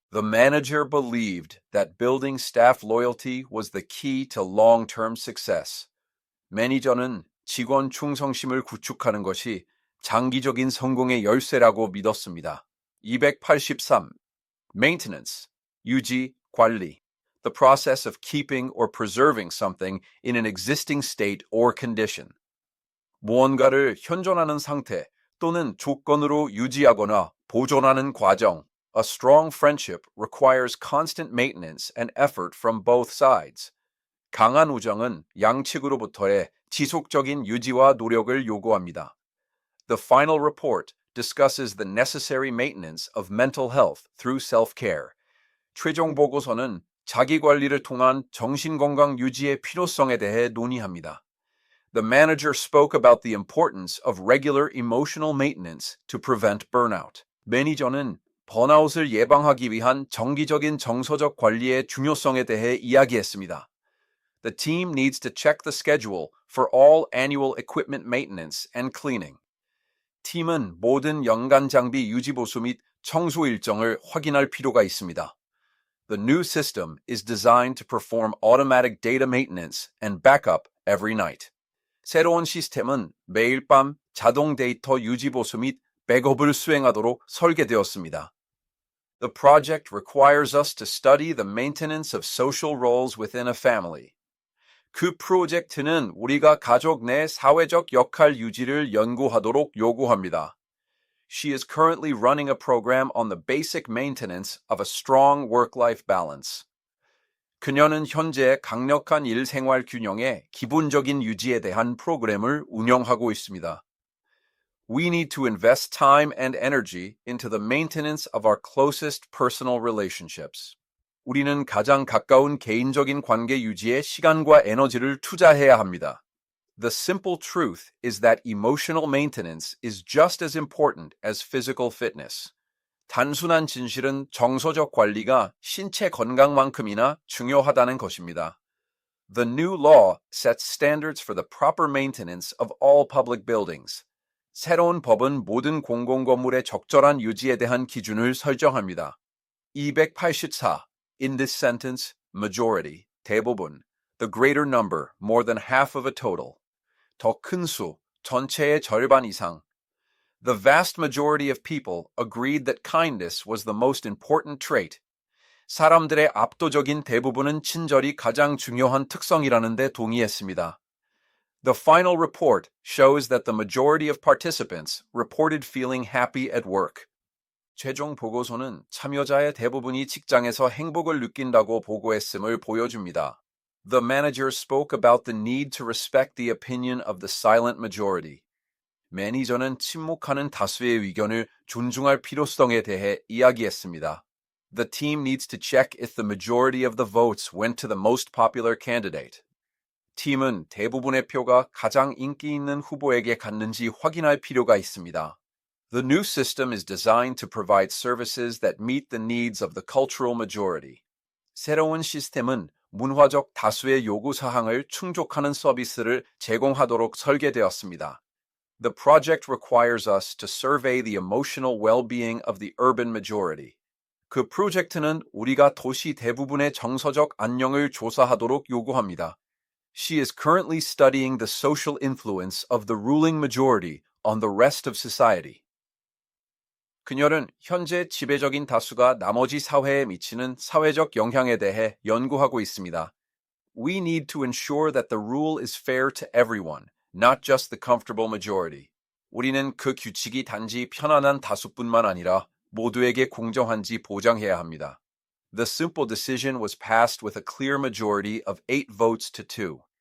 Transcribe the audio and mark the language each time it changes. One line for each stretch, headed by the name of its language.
English: The manager believed that building staff loyalty was the key to long-term success.
Korean: 매니저는 직원 충성심을 구축하는 것이 장기적인 성공의 열쇠라고 믿었습니다. 283. Maintenance, 유지, 관리.
English: The process of keeping or preserving something in an existing state or condition.
Korean: 무언가를 현존하는 상태 또는 조건으로 유지하거나 보존하는 과정.
English: A strong friendship requires constant maintenance and effort from both sides.
Korean: 강한 우정은 양측으로부터의 지속적인 유지와 노력을 요구합니다.
English: The final report discusses the necessary maintenance of mental health through self-care.
Korean: 최종 보고서는 자기관리를 통한 정신건강 유지의 필요성에 대해 논의합니다.
English: The manager spoke about the importance of regular emotional maintenance to prevent burnout.
Korean: 매니저는 번아웃을 예방하기 위한 정기적인 정서적 관리의 중요성에 대해 이야기했습니다.
English: The team needs to check the schedule for all annual equipment maintenance and cleaning.
Korean: 팀은 모든 연간 장비 유지 보수 및 청소 일정을 확인할 필요가 있습니다.
English: The new system is designed to perform automatic data maintenance and backup every night.
Korean: 새로운 시스템은 매일 밤 자동 데이터 유지 보수 및 백업을 수행하도록 설계되었습니다.
English: The project requires us to study the maintenance of social roles within a family.
Korean: 그 프로젝트는 우리가 가족 내 사회적 역할 유지를 연구하도록 요구합니다.
English: She is currently running a program on the basic maintenance of a strong work-life balance.
Korean: 그녀는 현재 강력한 일생활 균형의 기본적인 유지에 대한 프로그램을 운영하고 있습니다.
English: We need to invest time and energy into the maintenance of our closest personal relationships.
Korean: 우리는 가장 가까운 개인적인 관계 유지에 시간과 에너지를 투자해야 합니다.
English: The simple truth is that emotional maintenance is just as important as physical fitness.
Korean: 단순한 진실은 정서적 관리가 신체 건강만큼이나 중요하다는 것입니다.
English: The new law sets standards for the proper maintenance of all public buildings.
Korean: 새로운 법은 모든 공공건물의 적절한 유지에 대한 기준을 설정합니다. 284.
English: In this sentence, majority, 대부분, the greater number, more than half of a total.
Korean: 더 큰 수, 전체의 절반 이상.
English: The vast majority of people agreed that kindness was the most important trait.
Korean: 사람들의 압도적인 대부분은 친절이 가장 중요한 특성이라는 데 동의했습니다.
English: The final report shows that the majority of participants reported feeling happy at work.
Korean: 최종 보고서는 참여자의 대부분이 직장에서 행복을 느낀다고 보고했음을 보여줍니다.
English: The manager spoke about the need to respect the opinion of the silent majority.
Korean: 매니저는 침묵하는 다수의 의견을 존중할 필요성에 대해 이야기했습니다.
English: The team needs to check if the majority of the votes went to the most popular candidate.
Korean: 팀은 대부분의 표가 가장 인기 있는 후보에게 갔는지 확인할 필요가 있습니다.
English: The new system is designed to provide services that meet the needs of the cultural majority.
Korean: 새로운 시스템은 문화적 다수의 요구 사항을 충족하는 서비스를 제공하도록 설계되었습니다.
English: The project requires us to survey the emotional well-being of the urban majority.
Korean: 그 프로젝트는 우리가 도시 대부분의 정서적 안녕을 조사하도록 요구합니다.
English: She is currently studying the social influence of the ruling majority on the rest of society.
Korean: 그녀는 현재 지배적인 다수가 나머지 사회에 미치는 사회적 영향에 대해 연구하고 있습니다.
English: We need to ensure that the rule is fair to everyone, not just the comfortable majority.
Korean: 우리는 그 규칙이 단지 편안한 다수뿐만 아니라 모두에게 공정한지 보장해야 합니다.
English: The simple decision was passed with a clear majority of 8 votes to 2.